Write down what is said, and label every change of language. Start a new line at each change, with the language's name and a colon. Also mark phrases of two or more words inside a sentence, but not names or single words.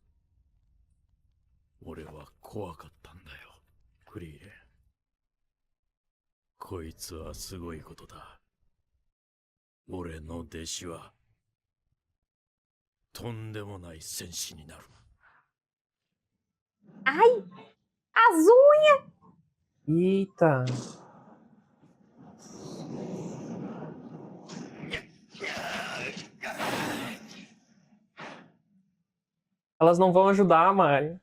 Japanese: 俺は怖かったんだよ、フリーレン。こいつはすごいことだ。俺の弟子はとんでもない戦士になる。
Portuguese: Ai! As unhas! Eita! Elas não vão ajudar, Mari.